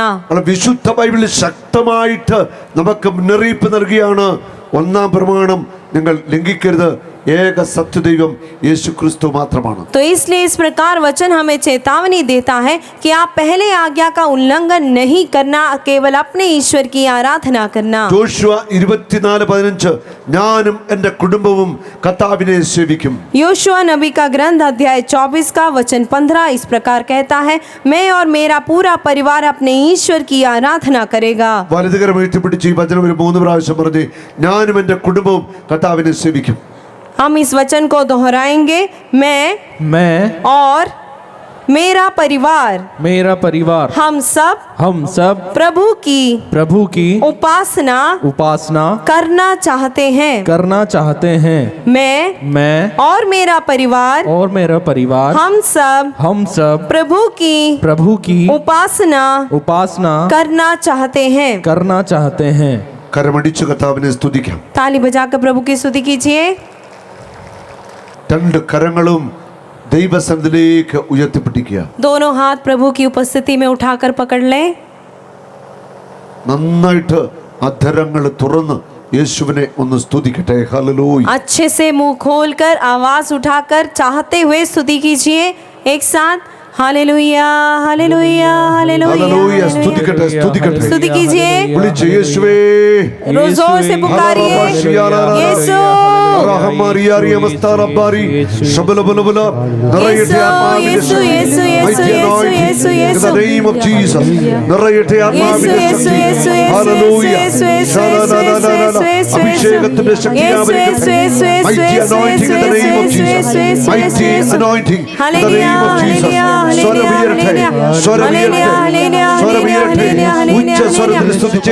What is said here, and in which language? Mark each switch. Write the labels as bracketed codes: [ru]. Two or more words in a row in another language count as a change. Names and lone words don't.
[ml] അല്ല, വിശുദ്ധ ബൈബിളിൽ ശക്തമായിട്ട് നമുക്ക് മുന്നറിയിപ്പ് നൽകിയാണ്. ഒന്നാം പ്രമാണം നിങ്ങൾ ലംഘിക്കരുത്, ഏക സത്യദൈവം യേശു ക്രിസ്തു മാത്രമാണ്. [hi] तो इसलिए इस प्रकार वचन हमें चेतावनी देता है कि आप पहले आज्ञा का उल्लंघन नहीं करना, केवल अपने ईश्वर की आराधना करना। [ml] ജോഷുവ 24:15 ഞാനും എൻ്റെ കുടുംബവും കർത്താവിനെ സേവിക്കും. [hi] योशुआ नबी का ग्रंथ अध्याय 24 का वचन 15 इस प्रकार कहता है, मैं और मेरा पूरा परिवार अपने ईश्वर की आराधना करेगा। [ml] വലതുകരം ഉയർത്തിപ്പിടിച്ച് ഈ വചനം ഒരു 3 പ്രാവശ്യം പറഞ്ഞ് ഞാനും എൻ്റെ കുടുംബവും കർത്താവിനെ സേവിക്കും. [hi] हम इस वचन को दोहराएंगे, मैं और मेरा मेरा परिवार हम सब प्रभु की उपासना करना चाहते हैं। मैं और मेरा परिवार हम सब प्रभु की उपासना करना चाहते हैं। [ml] കരമടിച്ച് കർത്താവിനെ സ്തുതിക്കാം. [hi] ताली बजाकर प्रभु की स्तुति कीजिए। [ml] രണ്ട് കരങ്ങളും ദൈവസന്നിധിയിലേക്ക് ഉയർത്തിപ്പിടിക്കുക. [hi] दोनों हाथ प्रभु की उपस्थिति में उठाकर पकड़ लें। [ml] നന്നായിട്ട് അധരങ്ങൾ തുറന്ന് യേശുവിനെ ഒന്ന് സ്തുതിക്കട്ടെ. ഹല്ലേലൂയ. [hi] अच्छे से मुंह खोलकर आवाज उठाकर चाहते हुए स्तुति कीजिए एक साथ। हालेलुया हालेलुया [ml] ഹല്ലേലൂയ. സ്തുതിക്കട്ടെ, സ്തുതിക്കട്ടെ. [hi] स्तुति कीजिए। [ml] വിളിച്ച് യേശുവേ. [hi] जोर से पुकारिए यीशु റഹ്മാനിയാരിയ മസ്താറബാരി ശബലബലബല [ml] നിറയട്ടെ ആത്മാവിന്റെ യേശു യേശു യേശു യേശു യേശു യേശു [en] In the name of Jesus. [ml] നിറയട്ടെ ആത്മാവിന്റെ യേശു യേശു യേശു ഹല്ലേലൂയ. യേശു യേശു അഭിഷേകത്തിന്റെ ശക്തി [en] mighty anointing in the name of Jesus. Mighty anointing in the name of Jesus. [ml] സ്വരമുയരട്ടെ, സ്വരമുയരട്ടെ, സ്വരമുയരട്ടെ. ഉച്ച സ്വരത്തിൽ സ്തുതിച്ചേ.